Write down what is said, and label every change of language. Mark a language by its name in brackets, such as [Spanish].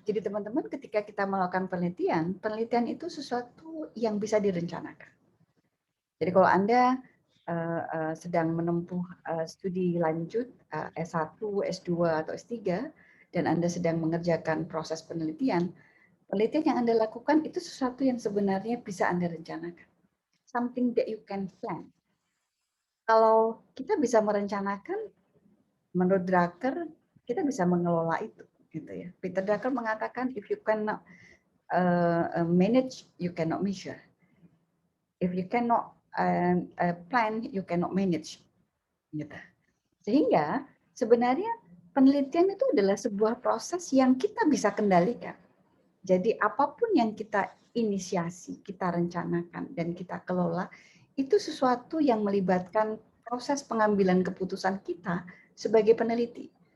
[Indonesian] Jadi teman-teman ketika kita melakukan penelitian, penelitian itu sesuatu yang bisa direncanakan. Jadi kalau Anda sedang menempuh studi lanjut S1, S2 atau S3 dan Anda sedang mengerjakan proses penelitian, penelitian yang Anda lakukan itu sesuatu yang sebenarnya bisa Anda rencanakan. [English] Something that you can plan. [Indonesian] Kalau kita bisa merencanakan, menurut Drucker, kita bisa mengelola itu. Gitu ya. [English] Peter Drucker [Indonesian] mengatakan, [English] if you cannot manage, you cannot measure. If you cannot plan, you cannot manage. [Indonesian] Gitu. Sehingga sebenarnya penelitian itu adalah sebuah proses yang kita bisa kendalikan. Jadi apapun yang kita inisiasi, kita rencanakan, dan kita kelola, itu sesuatu yang melibatkan proses pengambilan keputusan kita sebagai peneliti.